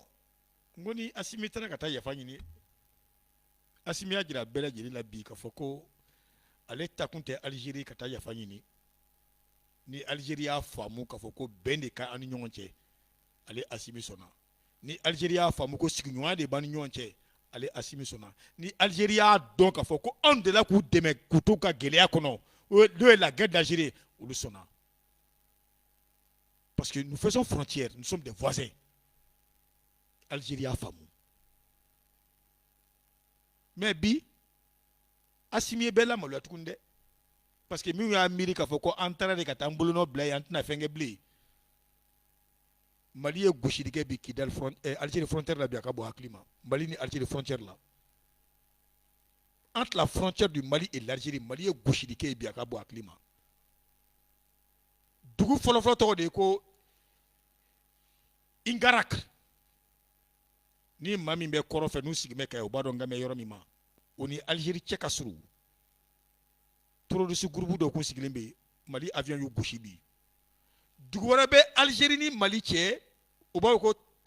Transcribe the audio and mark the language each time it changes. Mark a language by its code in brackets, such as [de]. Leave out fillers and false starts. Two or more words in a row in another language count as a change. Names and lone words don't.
[bm] n ko ni Asimi taara ka taa yafa ɲini Asimi y'a jira bɛɛ lajɛlen la bi k'a fɔ ko ale takun tɛ Algérie ka taa yafa ɲini ni Algérie y'a faamu k'a fɔ ko bɛn de ka an ni ɲɔgɔn cɛ ale Asimi sɔnna ni Algérie y'a faamu ko sigiɲɔgɔnya de b'an ni ɲɔgɔn cɛ ale Asimi sɔnna ni Algérie y'a dɔn k'a fɔ ko anw de la k'u dɛmɛ k'u to ka gɛlɛya kɔnɔ n'o ye [fr] la guerre d'Algérie [bm] olu sɔnna [fr] parce que nous faisons frontière nous sommes des voisins [bm] Algérie y'a faamu mais bi Asimi ye bɛɛ lamaloya tuguni dɛ [fr] parce que [bm] minnu y'a miiri k'a fɔ ko an taara de ka taa an bolonɔ bila yen an tɛna fɛn kɛ bilen Mali ye gosili kɛ bi Kidal Algérie frontière la bi a ka bɔ hakili ma Mali ni Algérie frontière la [fr] entre la frontière du Mali et l'Algérie [bm] Mali ye gosili kɛ bi a ka bɔ hakili ma dugu fɔlɔfɔlɔ tɔgɔ de ye ko Ingarak ni maa min bɛ kɔrɔ fɛ n'u sigi bɛ ka ye u b'a dɔn n ka mɛn yɔrɔ min ma o ni Algérie cɛ ka surun [fr] terroriste groupe [bm] dɔ kun sigilen bɛ Mali avion y'u gosi bi dugu wɛrɛ bɛ Algérie ni Mali cɛ u b'a fɔ ko